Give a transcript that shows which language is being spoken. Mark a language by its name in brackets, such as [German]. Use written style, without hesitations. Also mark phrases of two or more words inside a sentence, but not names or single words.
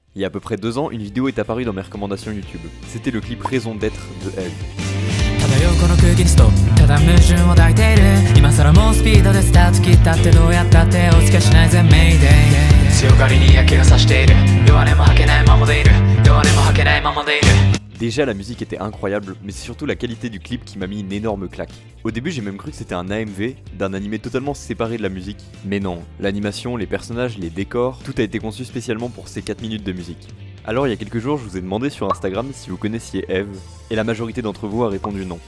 [French] Il y a à peu près 2 ans, une vidéo est apparue dans mes recommandations YouTube. C'était le clip Raison d'être de Eve. [Japanese] 漂うこの空気にストップただ矛盾を抱いている今更もうスピードでスタート切ったってどうやったってお付けしないぜメイデイ強がりに焼けがさしている弱音も吐けないままでいる弱音も吐けないままでいる [French] Déjà la musique était incroyable, mais c'est surtout la qualité du clip qui m'a mis une énorme claque. Au début j'ai même cru que c'était un AMV, d'un animé totalement séparé de la musique. Mais non, l'animation, les personnages, les décors, tout a été conçu spécialement pour ces 4 minutes de musique. Alors il y a quelques jours je vous ai demandé sur Instagram si vous connaissiez Eve, et la majorité d'entre vous a répondu non.